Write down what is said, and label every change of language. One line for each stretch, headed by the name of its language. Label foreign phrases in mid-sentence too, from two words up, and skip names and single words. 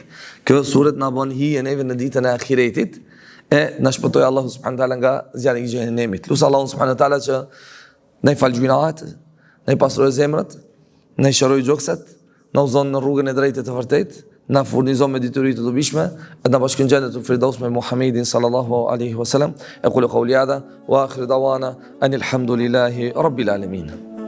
Albanian: Kjo suret na bën hije neve në ditën e ahiretit e na shpëtoi Allahu
Arabic: سبحانه وتعالى
Albanian: nga zjarri i xhenemit. Lusë Allahun
Arabic: سبحانه وتعالى
Albanian: që na i fal gjunat, na i pastroj zemrat, na i shëroj gjoksat, na udhëzon në rrugën e drejtë të vërtetë, na furnizon me detyri të dobishme, e na bashkon
Arabic: جنة الفردوس
Albanian: me Muhammedin
Arabic: صلى الله عليه وسلم. أقول قولي هذا وآخر دعوانا أن الحمد لله رب العالمين.